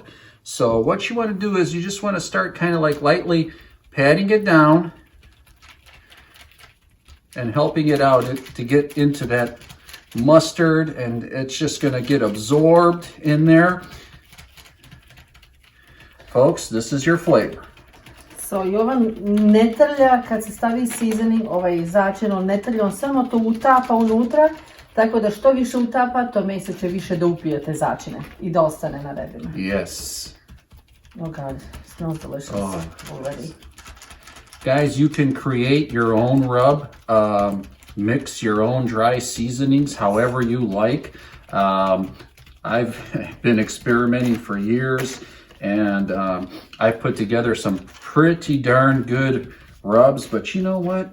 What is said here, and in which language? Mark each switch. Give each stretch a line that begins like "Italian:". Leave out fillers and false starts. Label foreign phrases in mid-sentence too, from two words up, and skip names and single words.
English: So what you want to do is you just want to start kind of like lightly patting it down and helping it out to get into that mustard, and it's just going to get absorbed in there. Folks, this is your flavor.
Serbian: So Jovan ne trlja kad se stavi seasoning, začin, on ne trlja, on samo to utapa unutra, tako da što više utapa, to meso će više da upije te začine i da ostane na rebrima.
English: Yes. Oh God, it smells delicious already. Guys, you can create your own rub, mix your own dry seasonings however you like. I've been experimenting for years, and I've put together some pretty darn good rubs, but you know what?